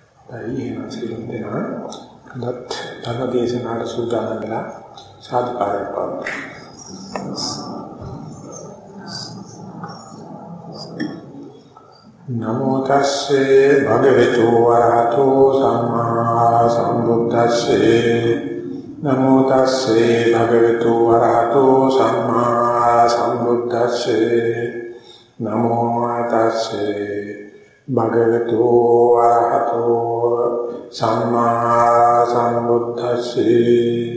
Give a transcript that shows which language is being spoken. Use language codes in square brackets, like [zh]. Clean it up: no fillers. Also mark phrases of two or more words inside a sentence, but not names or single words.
[si] එහෙම සිදුවන දෙනවා. දත් ධර්මදේශනාට සූදානම් වෙලා සාදුකාරයක් පවතුන. [pi] නමෝ තස්සේ භගවතු වරහතෝ සම්මා සම්බුද්දස්සේ නමෝ තස්සේ භගවතු වරහතෝ සම්මා සම්බුද්දස්සේ නමෝ තස්සේ භගවතු වරහතෝ සම්මා සම්බුද්දස්සේ